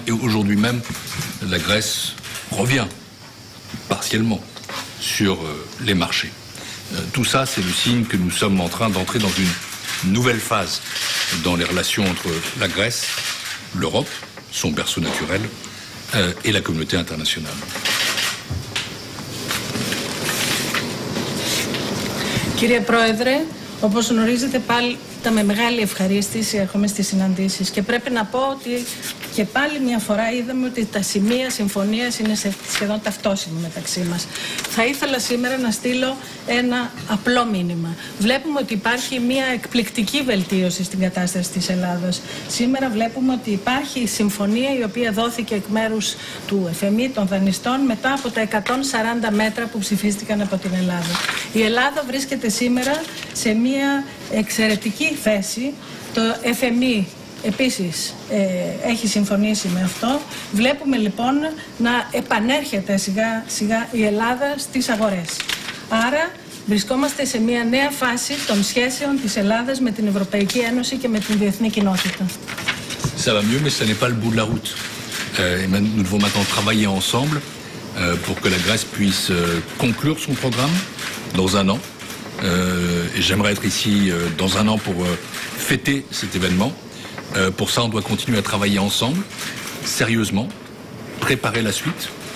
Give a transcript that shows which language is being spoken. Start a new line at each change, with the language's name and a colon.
French: Et aujourd'hui même, la Grèce revient partiellement sur les marchés. Tout ça, c'est le signe que nous sommes en train d'entrer dans une nouvelle phase dans les relations entre la Grèce, l'Europe, son berceau naturel, et la communauté internationale.
Greek: Κύριε Πρόεδρε, όπως γνωρίζετε πάλι με μεγάλη ευχαρίστηση έρχομαι στις συναντήσεις και πρέπει να πω ότι και πάλι μια φορά είδαμε ότι τα σημεία συμφωνίας είναι σχεδόν ταυτόσιμα μεταξύ μας. Θα ήθελα σήμερα να στείλω ένα απλό μήνυμα. Βλέπουμε ότι υπάρχει μια εκπληκτική βελτίωση στην κατάσταση της Ελλάδος. Σήμερα βλέπουμε ότι υπάρχει συμφωνία η οποία δόθηκε εκ μέρους του FMI, των δανειστών, μετά από τα 140 μέτρα που ψηφίστηκαν από την Ελλάδα. Η Ελλάδα βρίσκεται σήμερα σε μια εξαιρετική θέση. Το FMI επίσης έχει συμφωνήσει με αυτό. Βλέπουμε λοιπόν να επανέρχεται σιγά σιγά η Ελλάδα στις αγορές. Άρα βρισκόμαστε σε μια νέα φάση των σχέσεων της Ελλάδας με την Ευρωπαϊκή Ένωση και με την διεθνή κοινότητα.
French: Ça va mieux, mais ça n'est pas le bout de la route. Nous devons maintenant travailler ensemble pour que la Grèce puisse conclure son programme dans un an. Et j'aimerais être ici dans un an pour fêter cet événement. Pour ça, on doit continuer à travailler ensemble, sérieusement, préparer la suite.